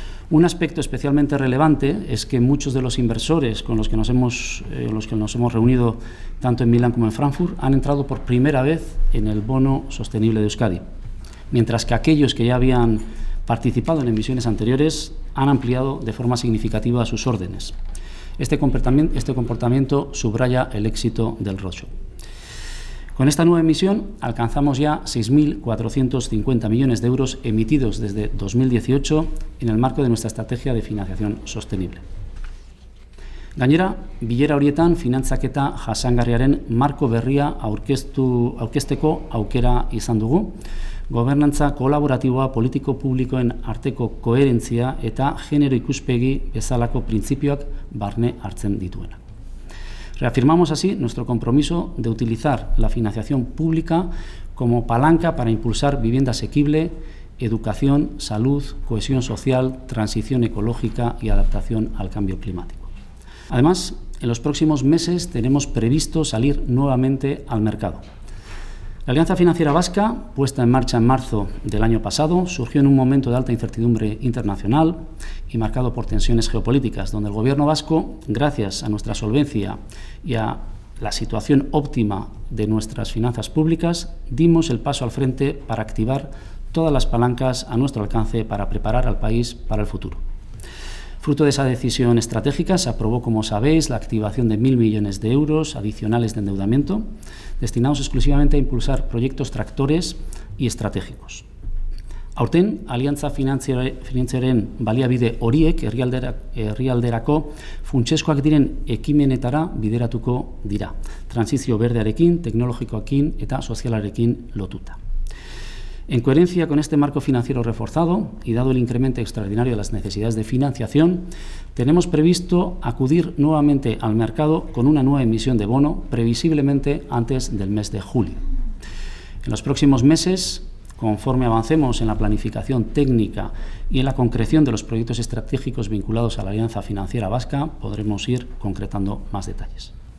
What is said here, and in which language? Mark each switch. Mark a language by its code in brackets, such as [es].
[es] Un aspecto especialmente relevante es que muchos de los inversores con los que nos hemos reunido tanto en Milán como en Frankfurt han entrado por primera vez en el bono sostenible de Euskadi, mientras que aquellos que ya habían participado en emisiones anteriores han ampliado de forma significativa sus órdenes. Este comportamiento subraya el éxito del roadshow. Con esta nueva emisión alcanzamos ya 6.450 millones de euros emitidos desde 2018 en el marco de nuestra estrategia de financiación sostenible. [eu] Gainera, bilera horietan finantzaketa jasangarriaren marko berria aurkezteko aukera izan dugu, gobernantza kolaboratiboa politiko publikoen arteko koherentzia eta genero ikuspegi bezalako printzipioak barne hartzen dituena. [es] Reafirmamos así nuestro compromiso de utilizar la financiación pública como palanca para impulsar vivienda asequible, educación, salud, cohesión social, transición ecológica y adaptación al cambio climático. Además, en los próximos meses tenemos previsto salir nuevamente al mercado. La Alianza Financiera Vasca, puesta en marcha en marzo del año pasado, surgió en un momento de alta incertidumbre internacional y marcado por tensiones geopolíticas, donde el Gobierno vasco, gracias a nuestra solvencia y a la situación óptima de nuestras finanzas públicas, dimos el paso al frente para activar todas las palancas a nuestro alcance para preparar al país para el futuro. Fruto de esa decisión estratégica se aprobó, como sabéis, la activación de 1.000 millones de euros adicionales de endeudamiento, destinados exclusivamente a impulsar proyectos tractores y estratégicos. [eu] Aurten, Aliantza Finantzaren baliabide horiek herrialderako funtsezkoak diren ekimenetara bideratuko dira, transizio berdearekin, teknologikoekin eta sozialarekin lotuta. [es] En coherencia con este marco financiero reforzado y dado el incremento extraordinario de las necesidades de financiación, tenemos previsto acudir nuevamente al mercado con una nueva emisión de bono, previsiblemente antes del mes de julio. En los próximos meses, conforme avancemos en la planificación técnica y en la concreción de los proyectos estratégicos vinculados a la Alianza Financiera Vasca, podremos ir concretando más detalles.